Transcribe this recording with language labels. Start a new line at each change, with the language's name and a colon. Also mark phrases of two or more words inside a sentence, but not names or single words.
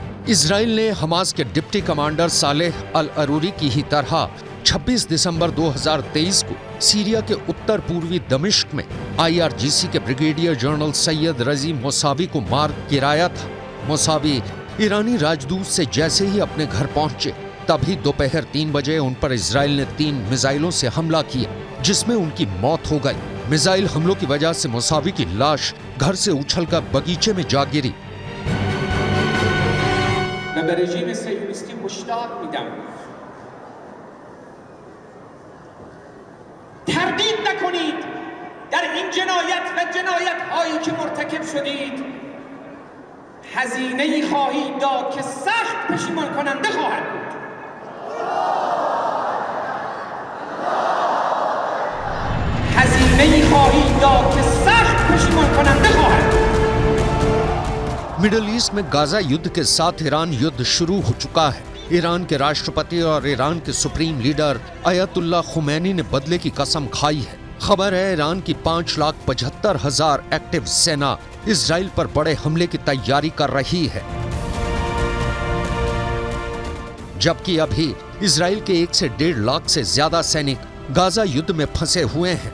Hindi: इजराइल ने हमास के
English: deputy commander
Hindi: सालेह अल अरूरी की ही तरह 26 दिसंबर 2023 को सीरिया के उत्तर पूर्वी दमिश्क में IRGC के
English: brigadier general
Hindi: सैयद रजी मोसावी को मार गिराया था। मोसावी ईरानी राजदूत से जैसे ही अपने घर पहुंचे, तभी दोपहर 3 बजे उन पर इजराइल ने 3 मिसाइलों से हमला किया, जिसमें उनकी मौत हो गई। मिसाइल हमलों की वजह से मोसावी की लाश घर से उछलकर बगीचे में जा गिरी।
Persian: تردید نکنید در این جنایت و جنایت هایی که مرتکب شدید هزینه‌ای خواهید داد که سخت پشیمان کننده خواهد بود. هزینه‌ای خواهید داد که سخت پشیمان کننده خواهد بود.
Hindi: मिडिल ईस्ट में गाजा युद्ध के साथ ईरान युद्ध शुरू हो चुका है। ईरान के राष्ट्रपति और ईरान के
English: supreme leader
Hindi: अयतुल्ला खुमैनी ने बदले की कसम खाई है। खबर है ईरान की 5,75,000 एक्टिव सेना इजराइल पर बड़े हमले की तैयारी कर रही है, जबकि अभी इजराइल के 1 से 1.5 लाख से ज्यादा सैनिक गाजा युद्ध में फंसे हुए हैं।